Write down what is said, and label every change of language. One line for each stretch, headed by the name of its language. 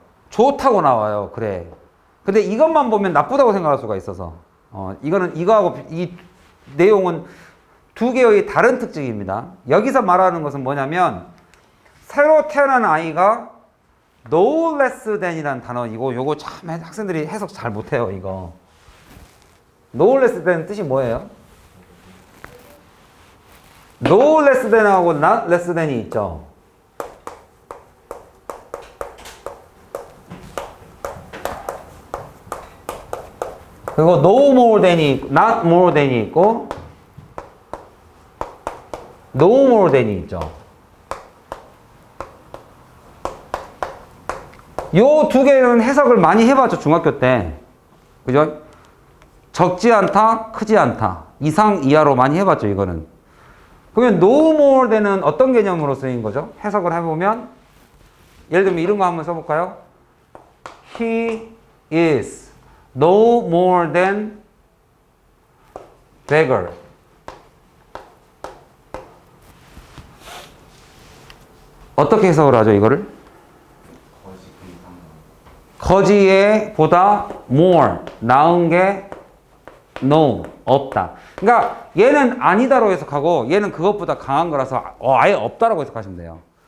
Korean: 좋다고 나와요. 그래. 근데 이것만 보면 나쁘다고 생각할 수가 있어서. 이거하고 이 내용은 두 개의 다른 특징입니다. 여기서 말하는 것은 뭐냐면 새로 태어난 아이가 no less than이라는 단어, 요거 참 학생들이 해석 잘 못해요, 이거. no less than 뜻이 뭐예요? no less than하고 not less than이 있죠. 그리고 no more than이, not more than이 있고, no more than이 있죠. 요 두 개는 해석을 많이 해봤죠, 중학교 때. 그죠? 적지 않다, 크지 않다. 이상, 이하로 많이 해봤죠, 이거는. 그러면 no more than은 어떤 개념으로 쓰인 거죠? 해석을 해보면, 예를 들면 이런 거 한번 써볼까요?
English: He is no more than beggar.
Korean: 어떻게 해석을 하죠, 이거를? 거지에 보다 more, 나은 게 no, 없다. 그러니까 얘는 아니다로 해석하고 얘는 그것보다 강한 거라서 아예 없다라고 해석하시면 돼요.